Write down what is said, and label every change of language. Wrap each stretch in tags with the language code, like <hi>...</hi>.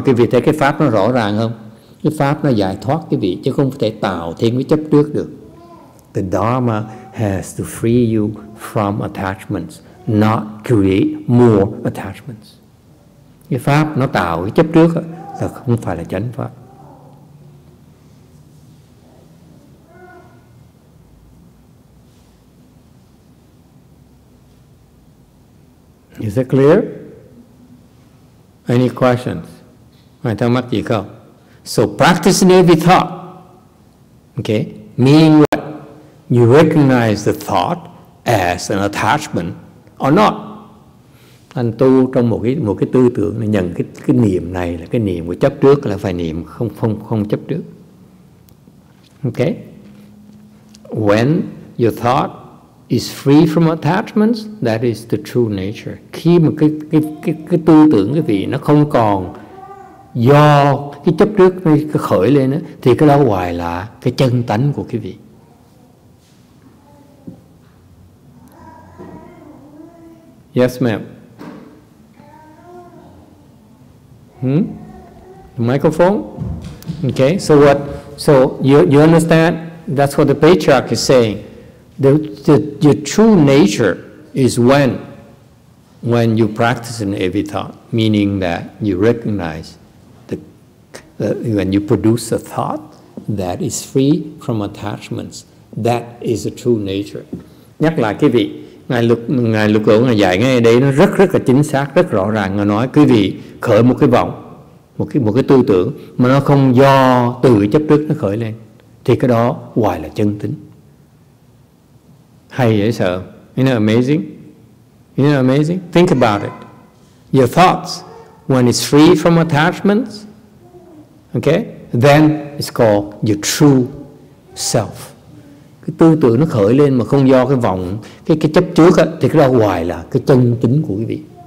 <vi>Quý vị thấy cái pháp nó rõ ràng không? Cái pháp nó giải thoát quý vị chứ không thể tạo thêm cái chấp trước được.</vi> <en>The Dharma has to free you from attachments, not create more attachments.</en> <vi>Cái pháp nó tạo cái chấp trước là không phải là chánh pháp.</vi> <en>Is it clear? Any questions?</en> <vi>Ai thắc mắc gì không?</vi> <en>So practice in every thought. Okay? Meaning what? You recognize the thought as an attachment or not.</en> <vi>Anh tu trong một cái tư tưởng là nhận cái niệm này là cái niệm của chấp trước, là phải niệm không chấp trước.</vi> <en>Okay? When your thought is free from attachments, that is the true nature.</en> <vi>Khi mà cái tư tưởng cái vị nó không còn do cái chấp trước nó khởi lên đó, thì cái đó hoài là cái chân tánh của cái vị.</vi> <en>Yes, ma'am. The microphone. Okay. So what? So you understand? That's what the Patriarch is saying. Your true nature is when you practice in every thought, meaning that you recognize when you produce a thought that is free from attachments, that is the true nature.</en> <vi>Nhắc lại quý vị, Ngài Lục Lộ Ngài dạy ngay ở đây nó rất là chính xác, rất rõ ràng. Ngài nói quý vị khởi một cái vọng, một cái tư tưởng mà nó không do từ chấp trước nó khởi lên, thì cái đó hoài là chân tính. Hay dễ sợ.</vi> <en>Isn't it amazing? Isn't it amazing? Think about it. Your thoughts, when it's free from attachments, okay, then it's called your true self.</en> <vi>Cái tư tưởng nó khởi lên mà không do cái vọng, cái chấp trước á, thì cái đó hoài là cái chân tính của quý vị.</vi>